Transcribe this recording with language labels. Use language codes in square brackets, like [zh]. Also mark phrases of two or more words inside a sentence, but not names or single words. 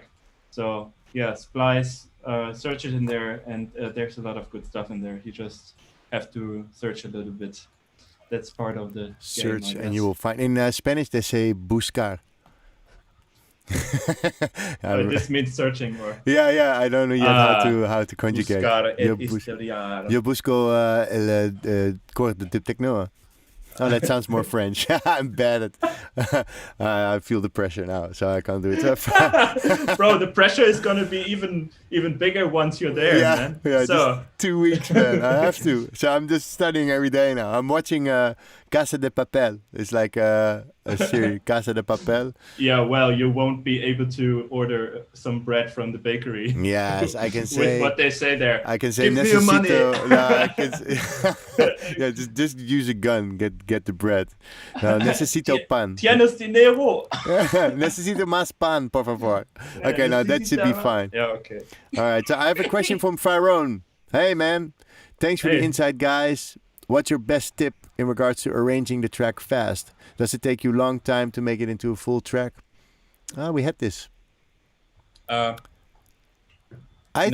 [en] So yeah, Splice, search it in there, and there's a lot of good stuff in there. You just have to search a little bit. that's part of the Search game, I and you guess. will find. In Spanish, they say buscar. This means searching, or Yeah. I don't know yet how to conjugate. buscar [es] Yo, et historiar. yo busco el corte de techno. [en] Oh, that sounds more French. I'm bad at. I feel the pressure now, so I can't do it. Bro, the pressure is gonna be even bigger once you're there, man. Yeah, So just 2 weeks, man. I have to. So I'm just studying every day now. I'm watching Casa de Papel. It's like a series, Casa de Papel. yeah, well, you won't be able to order some bread from the bakery. Yes, I can say. With what they say there. I can say Give me your money. necesito. No, I can yeah, just use a gun. Get the bread. [es] No, necesito pan. Tienes dinero. Necesito más pan, por favor. [en] Okay, now that should be fine. Yeah, okay. All right, so I have a question from Fyron. Hey, man. Thanks for the Hey. insight, guys. What's your best tip in regards to arranging the track fast? Does it take you a long time to make it into a full track? We had this. I